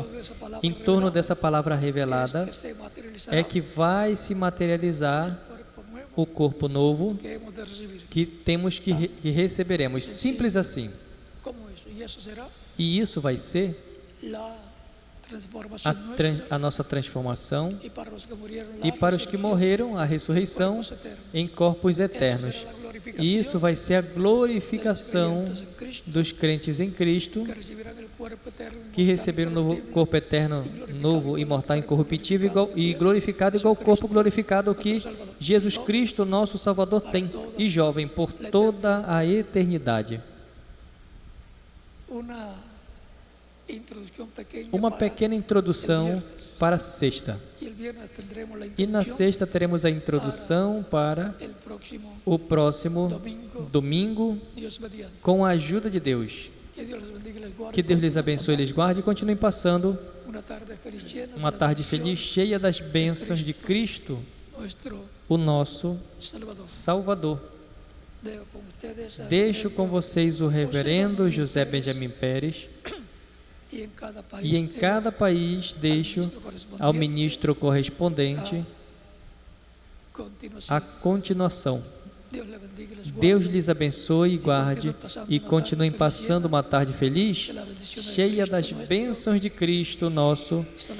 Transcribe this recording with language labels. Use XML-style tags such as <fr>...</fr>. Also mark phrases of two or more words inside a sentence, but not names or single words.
<pt>Em torno dessa palavra revelada é que vai se materializar o corpo novo</pt> <es>que hemos de recibir.</es> <pt>que temos que receberemos. Simples assim.</pt> <es>¿Cómo eso? Y eso será</es> <pt>E isso vai ser</pt> <es>la transformación nuestra</es> <pt>a nossa transformação</pt> <es>y para los que murieron</es> <pt>e</pt> <es>la</es> <pt>para os que</pt> <es>resurrección</es> <pt>morreram, a ressurreição</pt> <es>cuerpos eternos.</es> <pt>em corpos</pt> <es>Eso</es> <pt>eternos.</pt> <es>será la glorificación</es> <pt>E isso vai ser a glorificação</pt> <es>de los creyentes en Cristo,</es> <pt>dos crentes em Cristo,</pt> <es>que recibirán el cuerpo eterno</es> <pt>que receberam o novo corpo eterno, novo, imortal, incorruptível e glorificado igual ao corpo glorificado que Jesus Cristo, nosso Salvador, tem, e jovem por toda a eternidade. Uma pequena introdução para a sexta.</pt> <es>y el viernes tendremos la</es> <pt>E na</pt> <es>introducción</es> <pt>sexta teremos a introdução para</pt> <es>el próximo</es> <pt>o próximo domingo,</pt> <es>Dios mediante.</es> <pt>com a ajuda de Deus.</pt> <es>Que Dios les bendiga y les guarde.</es> <pt>Que Deus lhes abençoe e lhes guarde e continuem passando</pt> <es>Una tarde feliz llena de</es> <pt>uma</pt> <es>la</es> <pt>tarde</pt> <es>bendición</es> <pt>feliz, cheia das bênçãos de Cristo,</pt> <es>nuestro</es> <pt>o nosso</pt> <es>Salvador.</es> <pt>Salvador.</pt> <es>Dejo con ustedes al</es> <pt>Deixo com</pt> <es>reverendo</es> <pt>vocês o reverendo José Benjamin Pérez</pt> <es>y en cada país</es> <pt>e em cada país deixo ao ministro correspondente a continuação. Deus lhe bendiga e les guarde. Deus lhes abençoe e guarde e continuem passando uma tarde feliz, cheia das bênçãos de Cristo, nosso</pt>